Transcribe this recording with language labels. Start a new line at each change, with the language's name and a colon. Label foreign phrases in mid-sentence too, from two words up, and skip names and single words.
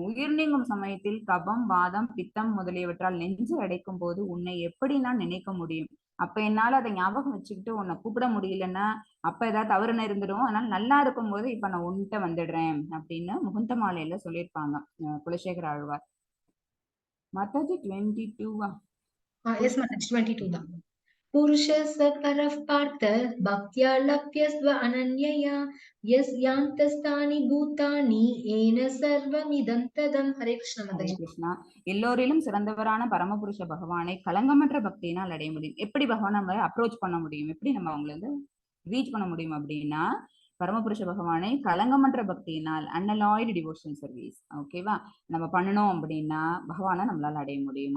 Tamil: உயிர் நீங்கும் சமயத்தில் கபம் வாதம் பித்தம் முதலியவற்றால் நெஞ்சு அடைக்கும் போது உன்னை எப்படி நான் நினைக்க முடியும்? அப்ப என்னால அதை ஞாபகம் வச்சுக்கிட்டு உன்னை கூப்பிட முடியலன்னா அப்ப ஏதாவது தவறுன்னு இருந்துடும், அதனால நல்லா இருக்கும் போது இப்ப நான் உன்கிட்ட வந்துடுறேன் அப்படின்னு முகுந்த மாலையில சொல்லியிருப்பாங்க குலசேகர ஆழ்வார். மாதாஜி 22
English: Yes, Mataji, 22 தான்.
Sanskrit: पुरुषः सकरः पार्थ भक्त्या लप्यस्व अनन्यया यस्यान्तस्तानि भूतानि येन सर्वमिदं तदं.
Hindi: हरे कृष्ण
Tamil: ஹரே
Hindi: माताजी.
Tamil: கிருஷ்ணா. எல்லோரிலும் சிறந்தவரான பரமபுருஷ பகவானை களங்கமற்ற பக்தியினால் அடைய முடியும். எப்படி பகவான் நம்ம அப்ரோச் பண்ண முடியும், எப்படி நம்ம அவங்களை வந்து ரீச் பண்ண முடியும் அப்படின்னா, பரமபுருஷ பகவானை களங்கமற்ற பக்தியினால்
English: unalloyed devotion service
Tamil: ஓகேவா நம்ம பண்ணணும் அப்படின்னா பகவானை நம்மளால அடைய முடியும்.